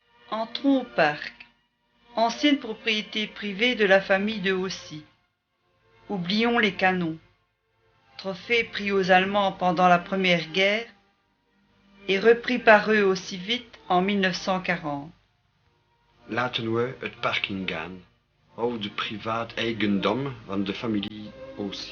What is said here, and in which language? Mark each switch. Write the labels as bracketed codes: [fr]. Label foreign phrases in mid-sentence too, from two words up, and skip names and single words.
[fr] Entrons au parc, ancienne propriété privée de la famille de Haussy. Oublions les canons, trophée pris aux Allemands pendant la Première Guerre et repris par eux aussi vite en 1940. [nl] Laten we het park ingaan, oude privaat eigendom van de familie Haussy.